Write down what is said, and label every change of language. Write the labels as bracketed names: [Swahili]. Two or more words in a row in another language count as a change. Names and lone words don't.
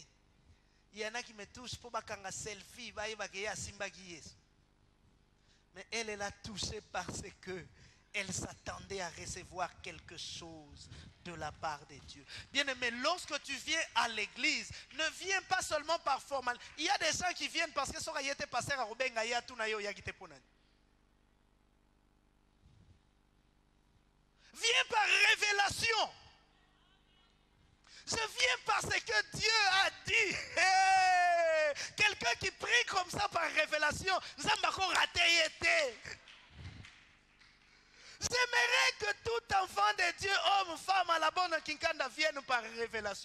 [French] Il y en a qui me touchent pour bakanga selfie. Mais elle a touché parce que elle s'attendait à recevoir quelque chose de la part de Dieu. Bien-aimé, lorsque tu viens à l'église, ne viens pas seulement par formalité. Il y a des gens qui viennent parce que ça été passé à Rubenga ya tunayo ya giteponan. Viens par révélation. Je viens parce que Dieu a dit. Hey, quelqu'un qui prie comme ça par révélation, nous avons encore raté. J'aimerais que tout enfant de Dieu, homme, femme, à la bonne kinkanda vienne par révélation.